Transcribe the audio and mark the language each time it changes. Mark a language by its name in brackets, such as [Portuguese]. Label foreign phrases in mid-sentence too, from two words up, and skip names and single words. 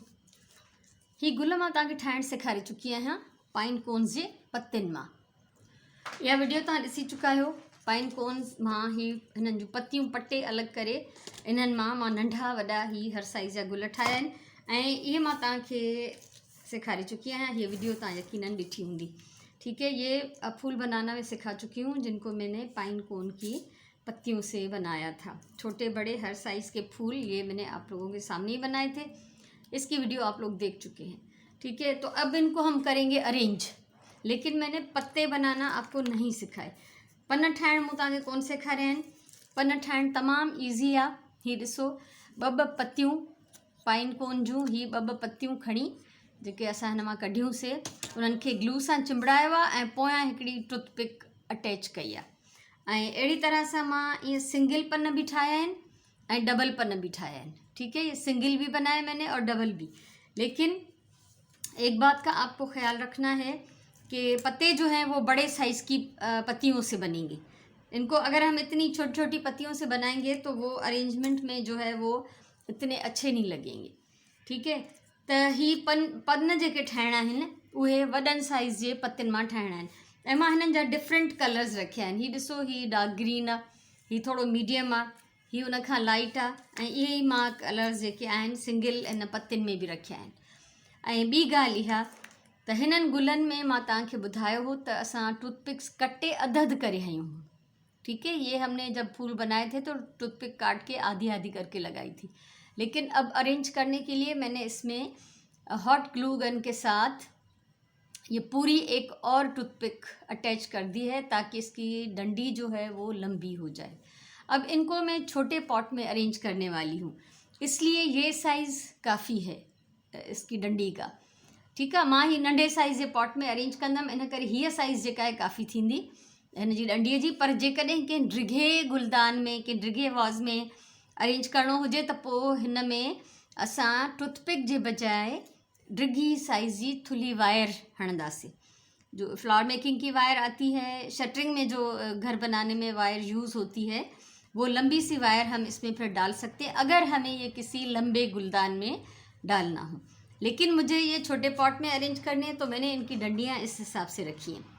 [Sindhi] ही गुल मां तव्हांखे ठाहिणु सेखारे चुकी आहियां [English] pine cones [Sindhi] जे पत्तियुनि मां। इहा वीडियो तव्हां ॾिसी चुका आहियो। [English] pine cones [Sindhi] मां ही हिननि जूं पतियूं पटे अलॻि करे इन्हनि मां नंढा वॾा ही हर साइज़ जा गुल ठाहिया आहिनि ऐं इहे मां तव्हांखे सेखारे चुकी आहियां। ये वीडियो तव्हां यकीनन ॾिठी हूंदी। [Hindi] ठीक है, ये फूल बनाना मैं सिखा चुकी हूँ, जिनको मैंने [English] pine cone [Hindi] की पत्तियों से बनाया था। छोटे बड़े हर साइज़ के फूल ये मैंने आप लोगों के सामने ही बनाए थे। इसकी वीडियो आप लोग देख चुके हैं। ठीक है, तो अब इनको हम करेंगे अरेंज, लेकिन मैंने पत्ते बनाना आपको नहीं सिखाए। [Sindhi] पन ठाहिण मूं तव्हांखे कोन सेखारिया आहिनि। पन ठाहिण तमामु ईज़ी आहे। ही ॾिसो, ॿ पत्तियूं [English] pine cone [Sindhi] जूं, ही ॿ पत्तियूं खणी जेके असां हिन मां कढियूंसीं उन्हनि खे ग्लू सां चिंबड़ायो आहे ऐं पोयां हिकिड़ी [English] toothpick attach [Sindhi] कई आहे। ऐं अहिड़ी तरह सां मां ये सिंगल पन भी ठाया आहिनि ऐं डबल पन भी ठाया आहिनि। [Hindi] ठीक है, ये सिंगल भी बनाए मैंने और डबल भी। लेकिन एक बात का आपको ख्याल रखना है कि पत्ते जो हैं वो बड़े साइज़ की पत्तियों से बनेंगे। इनको अगर हम इतनी छोटी छोटी पत्तियों से बनाएंगे तो वो अरेंजमेंट में जो है वो इतने अच्छे नहीं लगेंगे। ठीक है, [Sindhi] त ही पन जेके ठाहिणा आहिनि उहे वॾनि साइज़ जे पत्तियुनि मां ठाहिणा आहिनि ऐं मां हिननि जा [English] different colors [Sindhi] रखिया आहिनि। ही ॾिसो, ही [English] dark green [Sindhi] आहे, ही थोरो मीडियम आहे, ही उन खां लाइट आहे ऐं इहे ई मां कलर्स जेके आहिनि सिंगल इन पत्तियुनि में बि रखिया आहिनि। ऐं ॿी ॻाल्हि इहा त हिननि गुलनि में मां तव्हांखे ॿुधायो हो त असां टूथपिक्स कटे अधु करे हयूं। [Hindi] ठीक है, ये हमने जब फूल बनाए थे तो टूथपिक काट के आधी आधी करके लगाई थी। लेकिन अब अरेंज करने के लिए मैंने इसमें [English] hot glue gun [Hindi] के साथ ये पूरी एक और [English] toothpick attach [Hindi] कर दी है ताकि इसकी डंडी जो है वो लंबी हो जाए। अब इनको मैं छोटे पॉट में अरेंज करने वाली हूँ, इसलिए ये साइज़ काफ़ी है इसकी डंडी का। ठीक है, [Sindhi] मां ही नंढे साइज़ जे पॉट में अरेंज कंदमि, इन करे हीअ साइज़ जेका आहे काफ़ी थींदी हिन जी डंडीअ जी। पर जेकॾहिं कंहिं डिघे गुलदान में कंहिं डिघे वाज़ में अरेंज करणो हुजे त पोइ हिन में असां टूथपिक जे बजाय डिघी साइज़ जी थुली वायर हणंदासीं। [Hindi] जो [English] flower making [Hindi] की वायर आती है, शटरिंग में जो घर बनाने में [English] wire use [Hindi] होती है, वो लंबी सी वायर हम इसमें फिर डाल सकते हैं अगर हमें ये किसी लंबे गुलदान में डालना हो। लेकिन मुझे ये छोटे पॉट में अरेंज करने हैं तो मैंने इनकी डंडियाँ इस हिसाब से रखी हैं।